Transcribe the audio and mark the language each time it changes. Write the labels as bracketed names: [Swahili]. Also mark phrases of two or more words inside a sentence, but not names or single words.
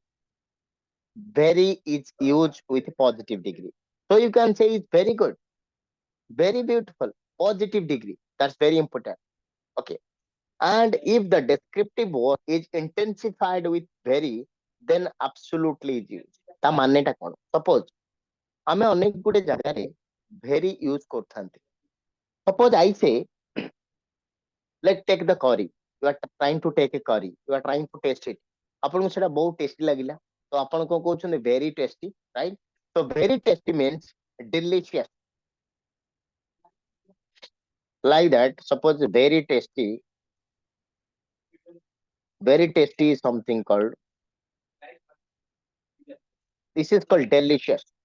[English] Very is used with positive degree. So you can say it's very good, very beautiful, positive degree. That's very important. Okay. And if the descriptive word is intensified with very, then absolutely is used. [Odia] ତା ମାନେଟା କ'ଣ? Suppose ଆମେ ଅନେକ ଗୁଡେ ଜାଗାରେ [English] very use [Odia] କରିଥାନ୍ତି. [English] Suppose I say, let's take the curry. You are trying to take a curry. You are trying to taste it. [Odia] ଆପଣଙ୍କୁ ସେଟା ବହୁତ tasty ଲାଗିଲା. ତ ଆପଣ କ'ଣ କହୁଛନ୍ତି? [English] Very tasty, right? So very tasty means delicious. Like that, suppose very tasty is something called, this is called delicious.